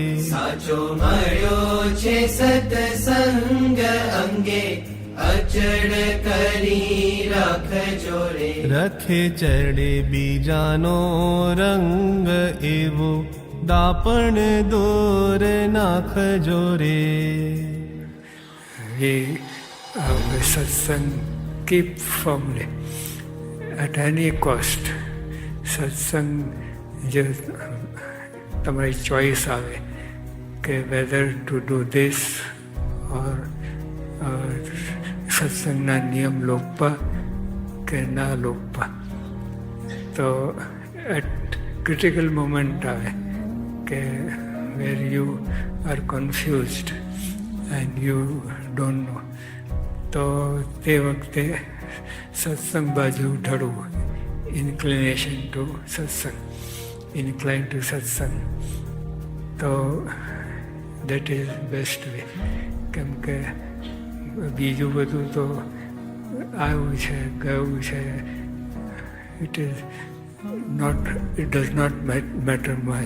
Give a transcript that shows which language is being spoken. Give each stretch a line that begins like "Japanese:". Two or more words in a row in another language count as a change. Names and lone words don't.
Gujarati: સાચો મળ્યો છે સત્સંગ અંગે, અચળ કરી રાખ જોરે. રખે ચડે બીજાનો રંગ એવો, દાપણ દોર નાખ જોરે.
English: સત્સંગ keep firmly at any cost.
Gujarati: સત્સંગ જે તમારી ચોઈસ આવે કે
English: whether to do this or
Gujarati: સત્સંગના નિયમ લોકપા કે ના લોકપા.
English: તો at critical moment
Gujarati: આવે કે
English: where you are confused and you don't know,
Gujarati: તો તે વખતે સત્સંગ બાજુ ઢળવું,
English: inclination to satsang, incline to satsang. તો that is best way.
Gujarati: કેમ કે બીજું બધું તો આવ્યું છે ગયું છે,
English: it does not matter much.